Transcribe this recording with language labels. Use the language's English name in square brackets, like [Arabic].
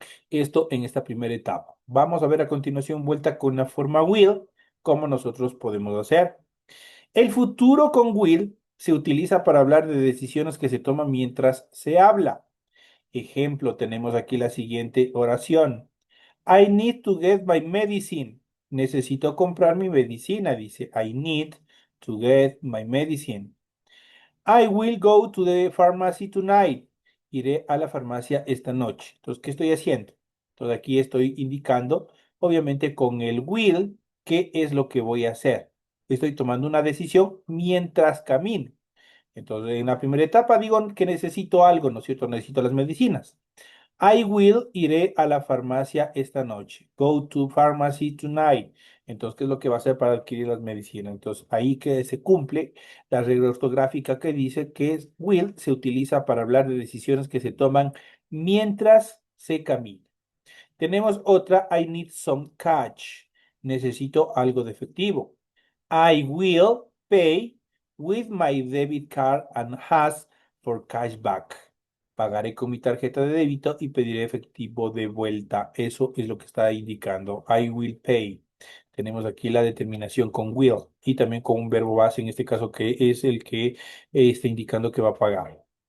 [Spanish] Esto en esta primera etapa. Vamos a ver a continuación vuelta con la forma will, cómo nosotros podemos hacer. El futuro con will se utiliza para hablar de decisiones que se toman mientras se habla. Ejemplo, tenemos aquí la siguiente oración. [English] I need to get my medicine. [Spanish] Necesito comprar mi medicina, dice. [English] I need to get my medicine. I will go to the pharmacy tonight. [Spanish] Iré a la farmacia esta noche. Entonces, ¿qué estoy haciendo? Entonces, aquí estoy indicando, obviamente, con el will, qué es lo que voy a hacer. Estoy tomando una decisión mientras camino. Entonces, en la primera etapa digo que necesito algo, ¿no es cierto? Necesito las medicinas. [English] I will, [Spanish] iré a la farmacia esta noche. [English] Go to pharmacy tonight. [Spanish] Entonces, ¿qué es lo que va a hacer para adquirir las medicinas? Entonces, ahí que se cumple la regla ortográfica que dice que will se utiliza para hablar de decisiones que se toman mientras se camina. Tenemos otra, [English] I need some cash. [Spanish] Necesito algo de efectivo. [English] I will pay with my debit card and ask for cashback. [Spanish] Pagaré con mi tarjeta de débito y pediré efectivo de vuelta. Eso es lo que está indicando. [English] I will pay. [Spanish] Tenemos aquí la determinación con will y también con un verbo base, en este caso que es el que está indicando que va a pagar.